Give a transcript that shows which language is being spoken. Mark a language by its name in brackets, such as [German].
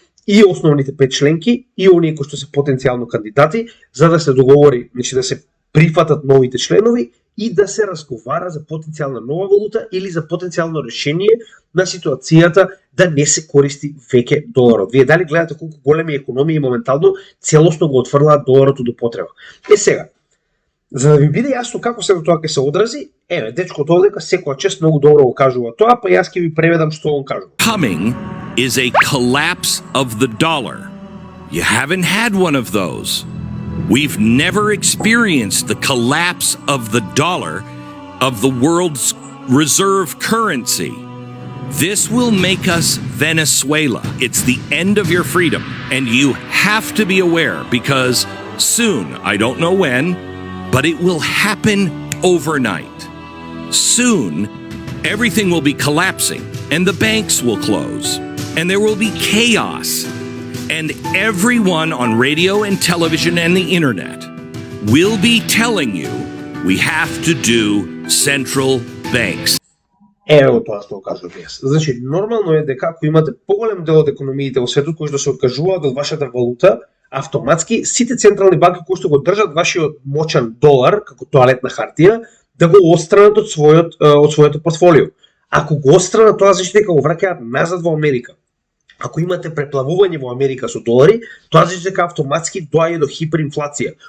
[Macedonian] и основните 5 членки, и оние кои што се потенцијално кандидати, за да се договори, значи да се прифатат новите членови и да се разговара за потенцијална нова валута или за потенцијално решение на ситуацијата да не се користи веќе доларот. Вие дали гледате колку големи економии моментално целосно го отфрлаат доларот од употреба. Сега, за да ви биде јасно како се тоа ќе се одрази, дечкото овдека секоја чест многу добро го кажува тоа, па јас ќе ви преведам што он кажува. [English] Coming is a collapse of the dollar. You haven't had one of those. We've never experienced the collapse of the dollar, of the world's reserve currency. This will make us Venezuela. It's the end of your freedom, and you have to be aware because soon, I don't know when, but it will happen overnight. Soon, everything will be collapsing, and the banks will close, and there will be chaos. And everyone on radio and television and the internet will be telling you we have to do central banks. [Macedonian] Ево тоа што кажувам јас. Значи, нормално е дека ако имате поголем дел од економиите во светот кои што се откажуваат од вашата валута, автоматски сите централни банки кои што го држат вашиот мочан долар како тоалетна хартија да го отстранат од своето портфолио. Ако го отстранат, тоа значи дека го враќаат назад во Америка. Ако имате преплавување во Америка со долари, тоа значи дека автоматски доаѓа до хиперинфлација.